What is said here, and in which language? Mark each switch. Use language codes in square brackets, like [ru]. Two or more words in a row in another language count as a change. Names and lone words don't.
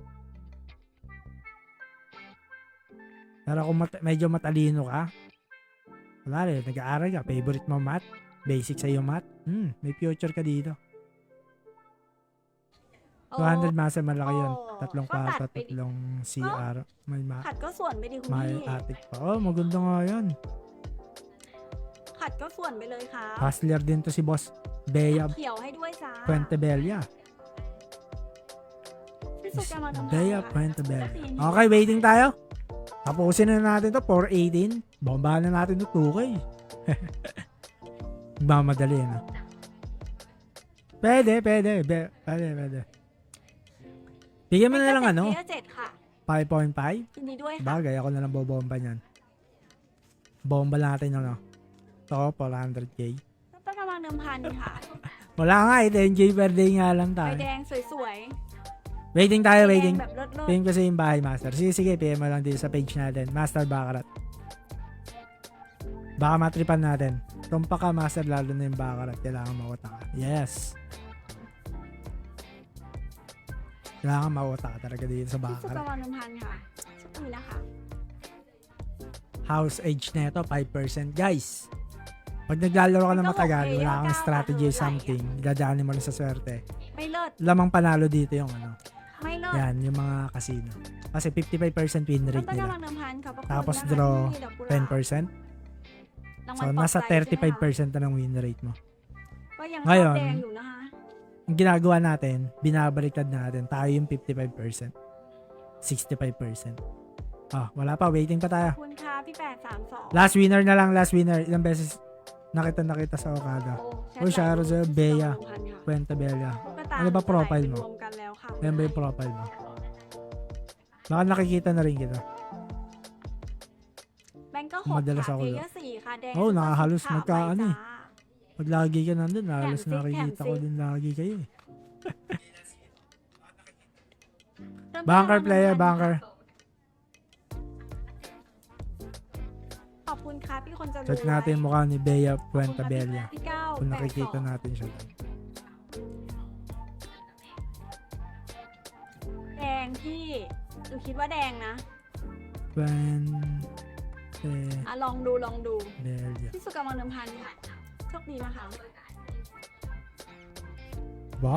[tl] Pero kung medyo matalino ka, wala rin, nag-aaral ka, favorite mo math, basic sa iyo math, may future ka dito. 200 masa malaki yun. 3 kwarto, 3 CR. May [th] ขัดก็ส่วนไปดิคุณ [tl] may [th] พี่ [tl] attic pa. Oh, maganda nga yan. [th] ขัดก็ส่วนไปเลยครับ [tl] Hustler din to si Boss Bea [th] เขียวให้ด้วยจ้า [tl] Puentebella. [th] พี่สุกกำลังทำ [tl] Bea Puentebella. Okay, waiting tayo. Tapusin na natin to 418. Bombahan na natin to 2K. Mamadali na. Pwede. Bigyan mo na lang ano, [th] 7 ค่ะ 5.5. ยินดีด้วยค่ะ [tl] Bagay, ako na lang bobomba niyan. Bomba natin ano. To, 400k. [th] ต้องกำลังเดิมพันค่ะ [tl] Wala nga eh, 10k per day nga lang [th] ใบ [tl] tayo. [th] แดงสวย [tl] Waiting [th] ๆ [tl] tayo, [th] ใบแดง [tl] waiting. [th] แบบเลิศ [tl] Tingin ko sa yung bahay, Master. Sige, PM mo lang dito sa page natin. Master Baccarat. Baka matripan natin. Tumpa ka, Master, lalo na yung Baccarat. Kailangan mawata ka. Yes. Kailangan mawata ka talaga dito sa [th] พี่สุก [tl] Baccarat. [th] กำลังเดิมพันค่ะชุดนี้นะคะ [tl] House age neto 5%. Guys, pag naglalaro ka na matagal, wala kang [en] strategy or something, [tl] dadaanin mo lang sa swerte. [th] ไม่เลิศ [tl] Lamang panalo dito yung ano. [th] ไม่เลิศ [tl] Yan, yung mga casino. Kasi 55% win [th] ต้ [tl] rate [th] องกำ [tl] nila. [th] ลังเดิมพันค่ะขอบคุณ [tl] Tapos [th] นะคะ [tl] draw [th] ที่ดอกกุหลาบ [tl] 10%. [th] รางวั [tl] So, [th] ลปลอบ [tl] nasa [th] ใจใช่ไหมคะ [tl] 35% na ng [en] win rate [tl] mo. [th] ก็ยัง [tl] Ngayon, [th] แดงอยู่นะคะ [tl] Ang ginagawa natin, binabaliktad natin. Tayo yung 55%. 65%. Ah, wala pa. Waiting pa tayo. [th] ขอบคุณค่ะพี่832 [en] Last winner [tl] na lang. [en] Last winner. [tl] Ilang beses nakita sa Okada. [th] โอ้แชท [tl] Uy, [th] ไลน์ [tl] Sharo Bea [th] 1,000 ค่ะ [tl] Puentebella. [th] ตุ๊กตา [tl] Ano ba profile mo? [th] รวมกันแล้วค่ะ [tl] Ayan ba yung profile mo? Baka nakikita na rin kita. [th] แบงก์ก็6 [tl] Madalas [th] ค่ะ [tl] ako [th] เพ [tl] doon. [th] เยอร์4ค่ะแดง [tl] Oh, [th] ซุปเปอร์ [tl] nakahalos [th] 10ค่ะ [tl] magkaano [th] ไว้ [tl] eh. [th] จ้า [tl] Pag lagi ka nandun, halos Yan, nakikita ko din lagi kayo eh. [th] เริ่ม [tl] Banker [th] ต้น [tl] player, [th] วัน [tl] banker. [th] ขอบคุณค่ะพี่คนจะรวย [tl] Check natin yung mukha ni Bea [th] ขอบคุณค่ะ [tl] Puentebella. [th] พี่ก้าว [tl] Kung nakikita 82 natin siya doon. [th] แดงพี่หนูคิดว่าแดงนะ [tl] Puentebella. [th] อ่ะลองดูพี่สุกำลังเดิมพันค่ะโชคดีนะคะ [tl] Ba?